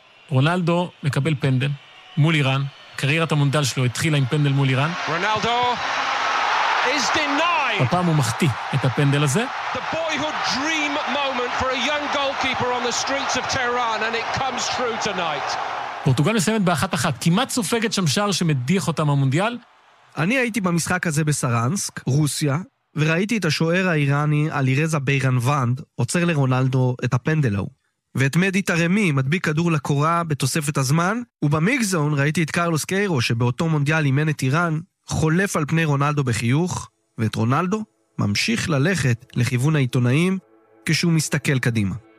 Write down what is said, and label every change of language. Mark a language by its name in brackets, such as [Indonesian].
[Hebrew] ורונלדו מקבל פנדל מול איראן, קריירת המונדל שלו התחילה עם פנדל מול איראן. [English] רונלדו is denied. [Hebrew] הפעם הוא מחטיא את הפנדל הזה. [English] The boyhood dream moment for a young goalkeeper on the streets of Tehran and it comes true tonight. [Hebrew] פורטוגל מסיימת ב1-1, כמעט סופגת שם שער שמדיח אותם המונדיאל. אני הייתי במשחק הזה בסרנסק, רוסיה, וראיתי את השוער האיראני עלי רזה ביירנוונד עוצר לרונלדו את הפנדל ההוא. ואת מדי תרמי מדביק כדור לקורה בתוספת הזמן, ובמיקזון ראיתי את קרלוס קיירו שבאותו מונדיאל אימן את איראן, חולף על פני רונלדו בחיוך, ואת רונלדו ממשיך ללכת לכיוון העיתונאים כשהוא מסתכל קדימה.